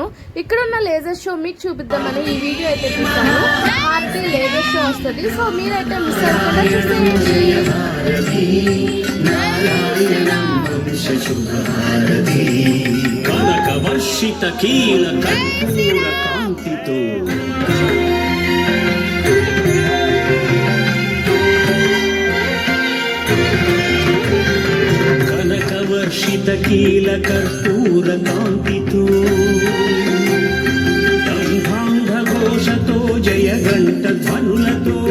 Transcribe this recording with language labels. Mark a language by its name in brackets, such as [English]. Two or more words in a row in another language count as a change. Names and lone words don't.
[Telugu] ఇక్కడ ఉన్న [English] laser show [Telugu] మీకు చూపిద్దామని ఈ వీడియో అయితే తీసాను. హార్టీ [English] laser show [Telugu] వస్తుంది, సో మీరైతే మిస్ అవ్వకుండా చూసేయండి. [Sanskrit] कील कर्पूर कांतितो गंधांध घोषतो जय घंट ध्वनुलतो